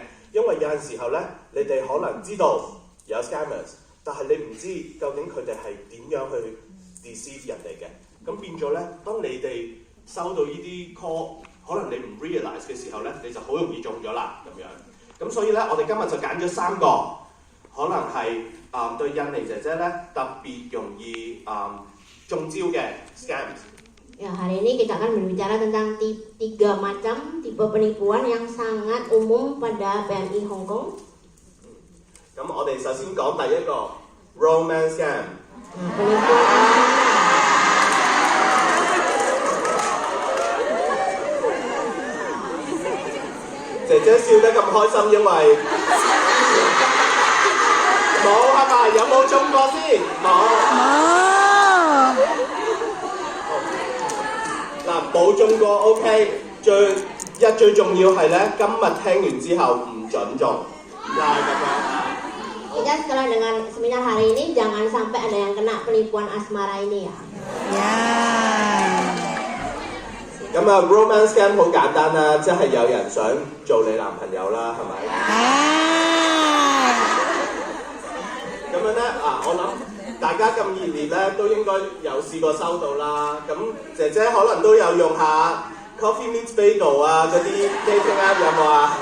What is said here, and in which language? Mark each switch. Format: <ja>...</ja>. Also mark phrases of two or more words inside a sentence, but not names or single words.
<yue>因為有陣時候咧，你哋可能知道有 scammers， 但係你唔知究竟佢哋係點樣去 deceive 人哋嘅。咁變咗咧，當你哋收到呢啲 call， 可能你唔 realize 嘅時候咧，你就好容易中咗啦咁樣。咁所以咧，我哋今日就揀咗3個，可能係對印尼姐姐咧特別容易中招嘅 scams。</yue> <id>Ya, hari ini kita akan berbicara tentang 3 macam tipe penipuan yang sangat umum pada PMI Hong Kong.</id> <yue>咁我哋首先講第一個</yue> <en>romance scam。</en> <id>Penipuan</id> <yue>姐姐笑得咁開心，因為冇係咪？有冇中過先？冇。嗱，冇中過 OK， 最重要係咧，今日聽完之後唔準中，就係咁樣。</yue> <id>Kita setelah dengan seminar hari ini jangan sampai ada yang kena penipuan asmara ini ya.</id> <yue>Ya。咁</yue> <en>romance scam</en> <yue>好簡單啦，即係有人想做你男朋友啦，係咪？咁樣咧我諗。大家咁熱烈咧，都應該有試過收到啦。咁姐姐可能都有用下 Coffee Meets Bagel 嗰啲</yue> <en>dating app</en> <yue>有冇啊？</yue>